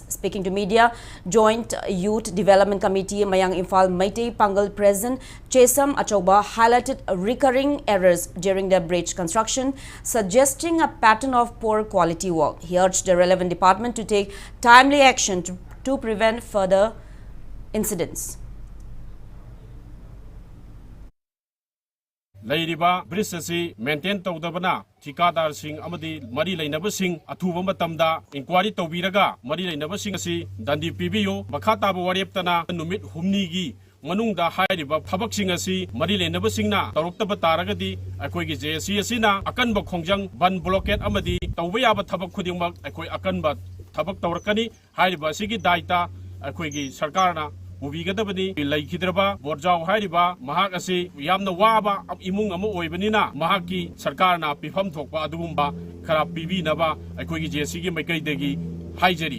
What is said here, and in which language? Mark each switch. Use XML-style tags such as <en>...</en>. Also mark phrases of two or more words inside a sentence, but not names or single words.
<en>Speaking to media, Joint Youth Development Committee Mayang Imphal Maitei Pangal President Chesam Achauba highlighted recurring errors during the bridge construction, suggesting a pattern of poor quality work. He urged the relevant department to take timely action to prevent further incidents.</en> <mni>Lairiba bridge asi maintain tawdabana thikadar sing amadi mari lainaba sing athuba matamda inquiry tawbiraga mari lainaba sing asi dandi pibiyo makhata ba wareptana numit humni gi manungda hairiba thabak sing asi mari lainaba singna tawruktaba taragadi akoi gi JSC asina akanba khongjang ban blockade amadi tawba yaba thabak khudingmak akoi akanba thabak tawrakani hairiba sigi daita akoi gi sarkarna Ubigadabani, Laikidraba, Borjao Hariba, Mahak asi, Yamna Waba, Imung Amo Oibanina, Mahaki, Sarkarna, Pifam Tokpa Adumba, Karapibi Naba, Akogi Jesigi Makaidegi, Hijeri.</mni>